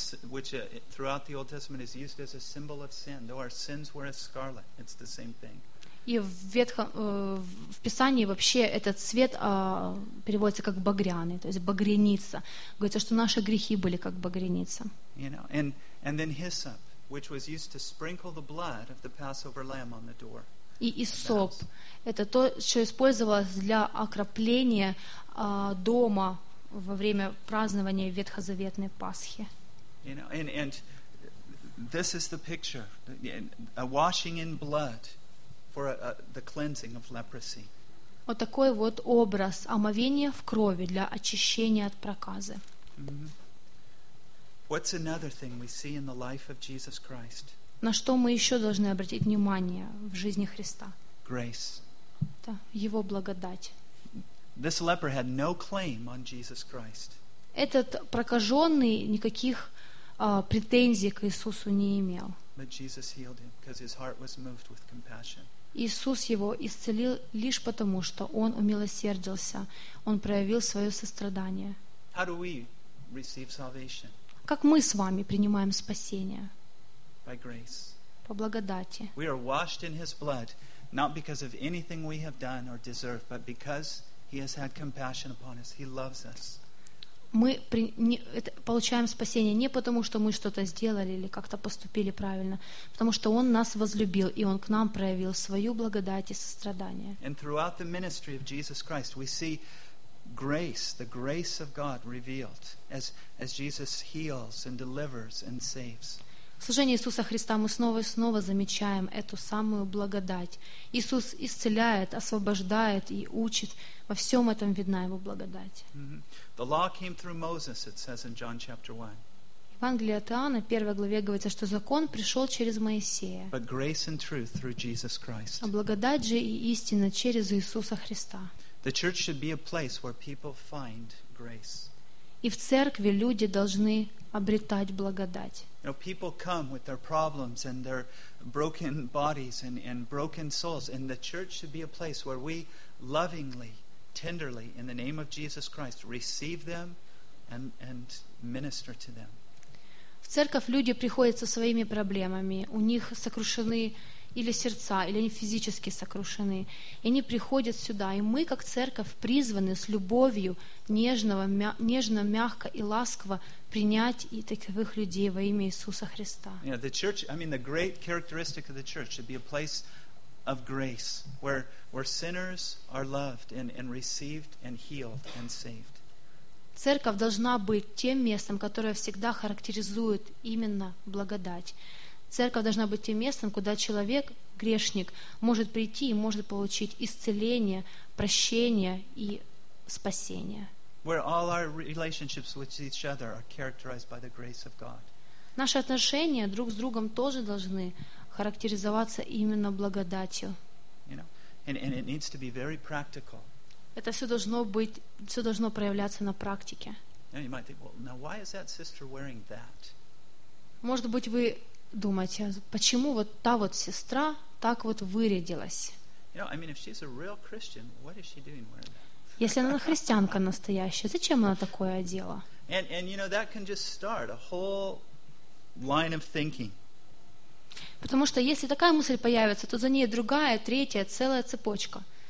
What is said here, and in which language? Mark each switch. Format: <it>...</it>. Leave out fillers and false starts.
<en>Which throughout the Old Testament is used as a symbol of sin, though our sins were as scarlet. It's the same thing.</en> <ru>И в Писании вообще этот цвет переводится как багряный, то есть багряница. Говорится, что наши грехи были как багряница.</ru> <en>And then hyssop, which was used to sprinkle the blood of the Passover lamb on the door.</en> <ru>И иссоп, это то, что использовалось для окропления дома во время празднования Ветхозаветной Пасхи.</ru> <en>And this is the picture, a washing in blood for the cleansing of leprosy.</en> <ru>Вот такой вот образ омовения в крови для очищения от проказы. Mm-hmm.</ru> <en>What's another thing we see in the life of Jesus Christ?</en> <ru>На что мы еще должны обратить внимание в жизни Христа?</ru> <en>Grace.</en> <ru>Да, его благодать.</ru> <en>This leper had no claim on Jesus Christ.</en> <ru>Этот прокаженный никаких претензий к Иисусу не имел.</ru> <en>But Jesus healed him because his heart was moved with compassion.</en> <ru>Иисус его исцелил лишь потому, что он умилосердился, он проявил свое сострадание.</ru> <en>How do we receive salvation?</en> <ru>Как мы с вами принимаем спасение?</ru> <en>By grace.</en> <ru>По благодати.</ru> <en>We are washed in his blood, not because of anything we have done or deserve, but because He has had compassion upon us. He loves us.</en> <ru>Мы получаем спасение не потому, что мы что-то сделали или как-то поступили правильно, потому что Он нас возлюбил, и Он к нам проявил свою благодать и сострадание.</ru> <en>And throughout the ministry of Jesus Christ, we see grace, the grace of God revealed as Jesus heals and delivers and saves.</en> <ru>В служении Иисуса Христа мы снова и снова замечаем эту самую благодать. Иисус исцеляет, освобождает и учит. Во всем этом видна Его благодать. Mm-hmm.</ru> <en>The law came through Moses, it says in John chapter 1.</en> <ru>Евангелие от Иоанна, 1 главе, говорится, что закон пришел через Моисея.</ru> <en>But grace and truth through Jesus Christ.</en> <ru>А благодать же и истина через Иисуса Христа.</ru> <en>The church should be a place where people find grace.</en> <ru>И в церкви люди должны обретать благодать.</ru> <en>You know, people come with their problems and their broken bodies and broken souls, and the church should be a place where we lovingly, tenderly, in the name of Jesus Christ, receive them and minister to them.</en> <ru>В церковь люди приходят со своими проблемами, у них сокрушены или сердца, или они физически сокрушены. И они приходят сюда, и мы, как церковь, призваны с любовью нежно, мягко и ласково принять и таковых людей во имя Иисуса Христа.</ru> <en>Yeah, the church, I mean, the great characteristic of the church should be a place of grace, where sinners are loved and received and healed and saved.</en> <ru>Церковь должна быть тем местом, которое всегда характеризует именно благодать. Церковь должна быть тем местом, куда человек, грешник, может прийти и может получить исцеление, прощение и спасение.</ru> <en>Where all our relationships with each other are characterized by the grace of God.</en> <ru>Наши отношения друг с другом тоже должны характеризоваться именно благодатью.</ru> <en>You know, and it needs to be very practical.</en> <ru>Это все должно проявляться на практике.</ru> <en>Now you might think, well, now why is that sister wearing that?</en> <ru>Может быть, вы думать, почему вот та вот сестра так вот вырядилась? Если она христианка настоящая, зачем она такое одела? Потому что если такая мысль появится, то за ней другая, третья, целая цепочка.</ru>